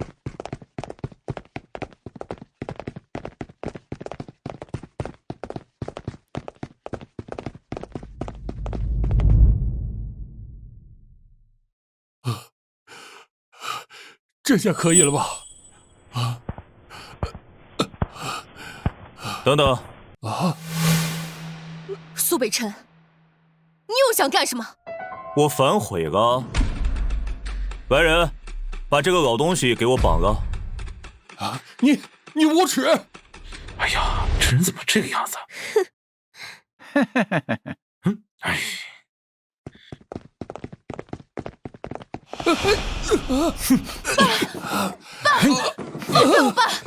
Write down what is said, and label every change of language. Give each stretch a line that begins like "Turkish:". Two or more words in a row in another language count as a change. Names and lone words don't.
Chinese: 这下可以了吧？等等啊！蘇北辰，你又想幹什麼？我反悔了。来人，把這個老東西給我綁了。啊！你無恥！哎呀，這人怎麼這個樣子？哎。爸，放开我爸！